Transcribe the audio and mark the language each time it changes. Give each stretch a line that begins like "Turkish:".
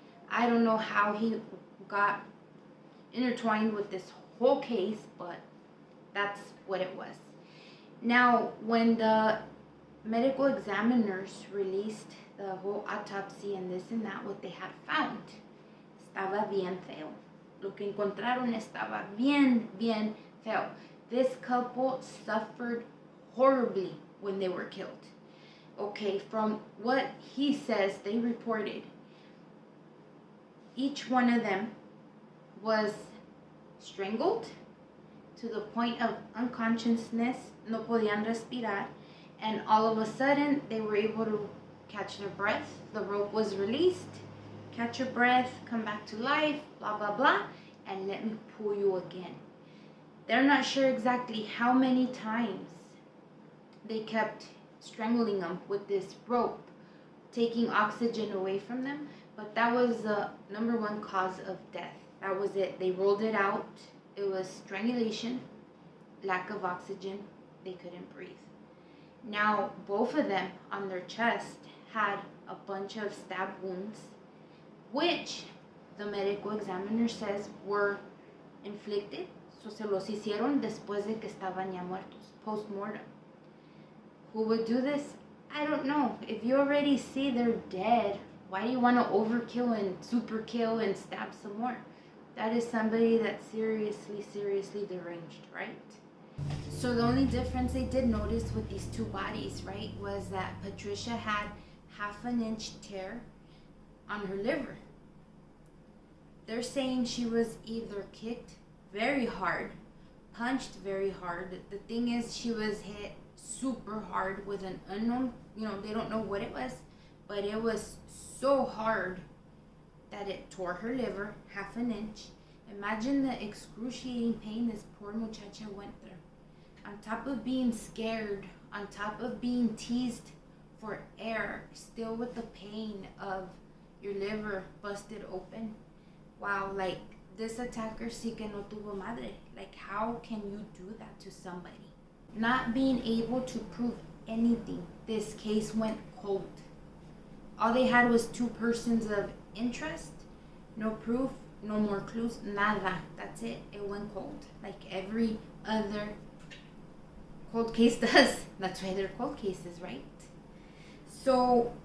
English: I don't know how he got intertwined with this whole case, but that's what it was. Now, when the medical examiners released the whole autopsy and this and that, what they had found
Spanish: estaba bien feo. Lo que encontraron estaba bien, bien feo.
English: This couple suffered horribly when they were killed. Okay, from what he says, they reported, each one of them was strangled to the point of unconsciousness,
Spanish: no podían respirar,
English: and all of a sudden they were able to catch their breath. The rope was released, catch your breath, come back to life, blah, blah, blah, and let me pull you again. They're not sure exactly how many times they kept strangling them with this rope, taking oxygen away from them, but that was the number 1 cause of death. That was it. They ruled it out. It was strangulation, lack of oxygen. They couldn't breathe. Now, both of them on their chest had a bunch of stab wounds, which the medical examiner says were inflicted.
Spanish: So se los hicieron después de que estaban ya muertos, post-mortem.
English: Who would do this? I don't know. If you already see they're dead, why do you want to overkill and super kill and stab some more? That is somebody that's seriously, seriously deranged, right? So the only difference they did notice with these 2 bodies, right, was that Patricia had 1/2 inch tear on her liver. They're saying she was either kicked very hard, punched very hard. The thing is, she was hit super hard with an unknown, they don't know what it was, but it was so hard that it tore her liver 1/2 inch. Imagine the excruciating pain this poor muchacha went through. On top of being scared, on top of being teased for air, still with the pain of your liver busted open. Wow, like, this attacker
Spanish: sí que no tuvo madre.
English: Like, how can you do that to somebody? Not being able to prove anything, this case went cold. All they had was 2 persons of interest, no proof, no more clues, nada. That's it. It went cold, like every other cold case does. That's why they're cold cases, right? So